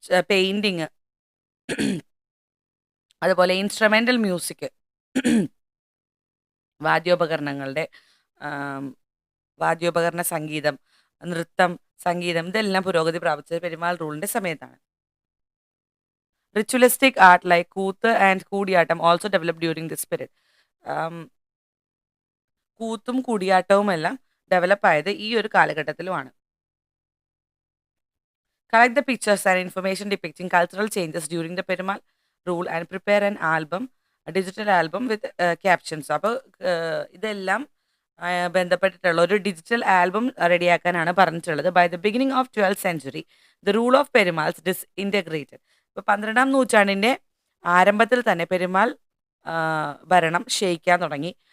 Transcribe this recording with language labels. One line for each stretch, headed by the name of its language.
Malayalam: Painting, അതുപോലെ instrumental music, വാദ്യോപകരണങ്ങളുടെ ആം, വാദ്യോപകരണ സംഗീതം, നൃത്തം, സംഗീതം ഇതെല്ലാം പുരോഗതി പ്രാപിച്ചത് പെരുമാൾ റൂളിന്റെ സമയത്താണ്.
English: Ritualistic art like Koothu and Koodiyattam also develop during this period.
Malayalam: കൂത്തും കൂടിയാട്ടവും എല്ലാം ഡെവലപ്പ് ആയത് ഈ ഒരു കാലഘട്ടത്തിലുമാണ്.
English: Collect the pictures and information depicting cultural changes during the Perumal rule and prepare an album, a digital album with captions.
Malayalam: അപ്പോൾ ഇതെല്ലാം ബന്ധപ്പെട്ടിട്ടുള്ള ഒരു digital album റെഡിയാക്കാനാണ് പറഞ്ഞിട്ടുള്ളത്.
English: By the beginning of 12th century the rule of Perumals disintegrated.
Malayalam: ഇപ്പോൾ 12ാം നൂറ്റാണ്ടിൻ്റെ ആരംഭത്തിൽ തന്നെ പെരുമാൾ ഭരണം ക്ഷയിക്കാൻ തുടങ്ങി.